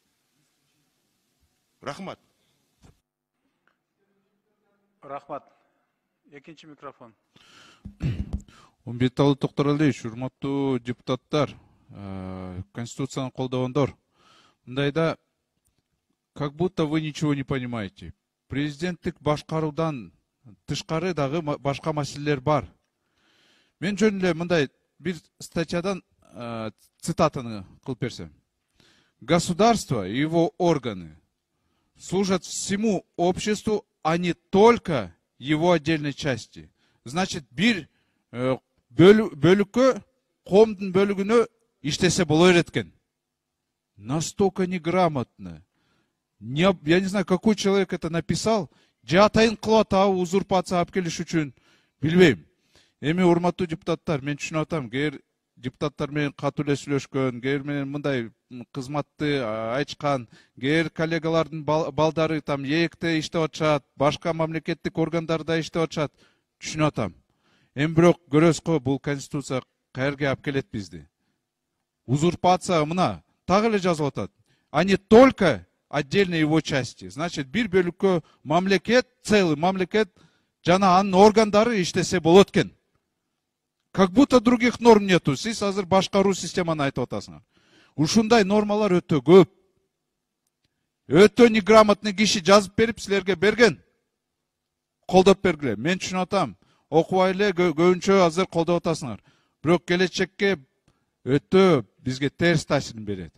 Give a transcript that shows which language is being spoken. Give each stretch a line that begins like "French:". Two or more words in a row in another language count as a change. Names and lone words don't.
Kyrgyz: Рахмат. Рахмат. Экинчи микрофон. Умбеталы Токтаралиевич, урматтуу депутаттар, Конституцияны колдогондор. Мындайда,
Russian: как будто вы ничего не понимаете.
Kyrgyz: Президенттик башкаруудан тышкары дагы башка маселелер бар. Мен жөн эле мындай бир статьядан цитатаны кылып берсем.
Russian: Государство и его органы служат всему обществу, а не только его отдельной части. Значит,
Kyrgyz: бир бөлүккө, коомдун бөлүгүнө иштесе боло берет экен.
Russian: Настолько неграмотно. Я не знаю, какой человек это написал.
Kyrgyz: Же атайын кылып атабы узурпация алып келиш үчүн, билбейм. Эми урматтуу депутаттар, мен түшүнүп атам, кээ депутаттар менен катуу эле сүйлөшкөн, кээ менен мындай кызматты айтышкан, кээ коллегалардын балдары там ээкте иштеп атышат, башка мамлекеттик органдарда иштеп атышат, түшүнүп атам. Эми бирок көрөсүзго бул конституция каерге алып келет бизди. Узурпация мына так эле жазылып атат.
Russian: А не только отдельные его части. Значит,
Kyrgyz: бир бөлүккө мамлекет, целый мамлекет жана анын органдары иштесе болот экен.
Russian: Как будто других норм нету.
Kyrgyz: Сиз азыр башкаруу системаны айтып атасыңар. Ушундай нормалар өтө көп. Өтө неграмотный киши жазып берип силерге берген. Колдоп бергиле. Мен түшүнүп атам. Окубай эле көбүнчө азыр колдоп атасыңар. Бирок келечекке өтө бизге терс таасирин берет.